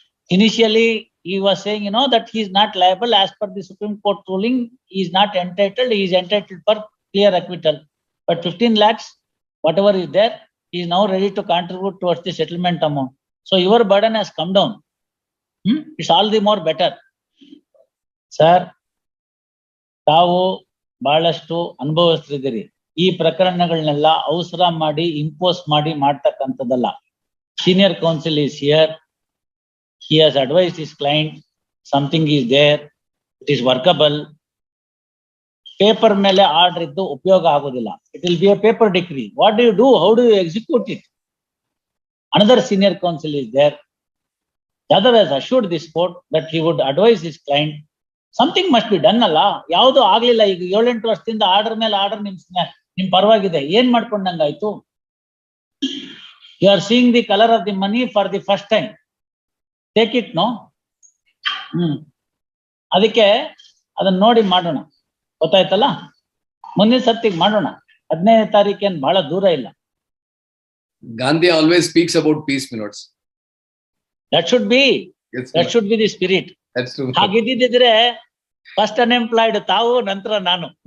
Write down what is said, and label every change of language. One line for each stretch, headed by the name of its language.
English: Initially, he was saying, that he is not liable as per the Supreme Court ruling. He is not entitled. He is entitled for clear acquittal. But 15 lakhs, whatever is there, he is now ready to contribute towards the settlement amount. So your burden has come down. It's all the more better.
Kannada: Sir, ತಾವು ಬಹಳಷ್ಟು ಅನುಭವಿಸ್ತಿದ್ದೀರಿ. ಈ ಪ್ರಕರಣಗಳನ್ನೆಲ್ಲ ಅವಸರ ಮಾಡಿ impose ಮಾಡಿ ಮಾಡ್ತಕ್ಕಂಥದ್ದಲ್ಲ.
English: Senior counsel is here. He has advised his client, something is there, it is workable.
Kannada: Paper ಮೇಲೆ order ಇದ್ದು ಉಪಯೋಗ ಆಗೋದಿಲ್ಲ.
English: It will be a paper decree. What do you do? How do you execute it? Another senior counsel is there. The other has assured this court that he would advise his client. Something must be done ಅಲ್ಲ.
Kannada: ಯಾವುದು ಆಗ್ಲಿಲ್ಲ. ಈಗ 7-8 ವರ್ಷದಿಂದ order ಮೇಲೆ order ನಿಮ್ ಪರವಾಗಿದೆ, ಏನ್ ಮಾಡ್ಕೊಂಡಂಗಾಯ್ತು?
English: You are seeing the color of the money for the first time. Take it no.
Kannada: ಅದಕ್ಕೆ ಅದನ್ನ ನೋಡಿ ಮಾಡೋಣ, ಗೊತ್ತಾಯ್ತಲ್ಲ? ಮುಂದಿನ ಸತ್ತಿಗೆ ಮಾಡೋಣ. 15ನೇ ತಾರೀಕೇನ್ ಬಹಳ ದೂರ ಇಲ್ಲ.
English: Gandhi always speaks about peace, my lords. That should be Yes, my that lord. should be the spirit. That's true.
Kannada: ಹಾಗಿದ್ದಿದ್ರೆ first unemployed ತಾವು, ನಂತರ ನಾನು.